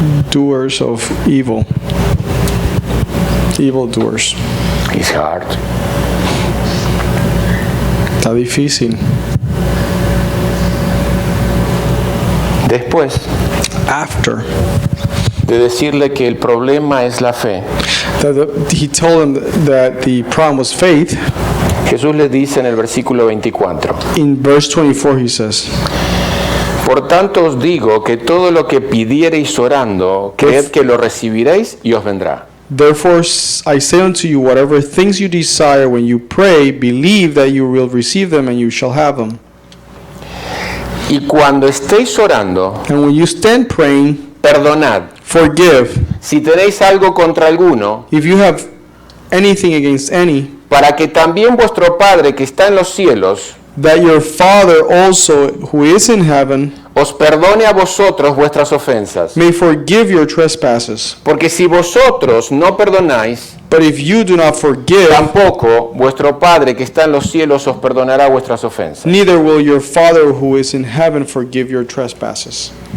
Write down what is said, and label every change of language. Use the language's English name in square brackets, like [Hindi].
[English] doers of evil. Evil doers. It's hard. [Spanish] Está difícil. Después [English] After [Spanish] de decirle que el problema es la fe, [English] he told him that the problem was faith, [Spanish] Jesús le dice en el versículo 24, [English] in verse 24 he says, [Spanish] por tanto os digo que todo lo que pidiereis orando, creed que lo recibiréis y os vendrá. [English] therefore I say unto you, whatever things you desire when you pray, believe that you will receive them and you shall have them. [Spanish] Y cuando estéis orando, [English] And when you stand praying, [Spanish] perdonad. [English] forgive. [Spanish] Si tenéis algo contra alguno, [English] If you have anything against any, [Spanish] para que también vuestro Padre que está en los cielos [English] that your Father also, who is in heaven, [Spanish] os perdone a vosotros vuestras ofensas. [English] may forgive your trespasses. [Spanish] Porque si vosotros no perdonáis, [English] But if you do not forgive, [Spanish] tampoco vuestro Padre que está en los cielos os perdonará vuestras ofensas. [English] neither will your Father who is in heaven forgive your trespasses.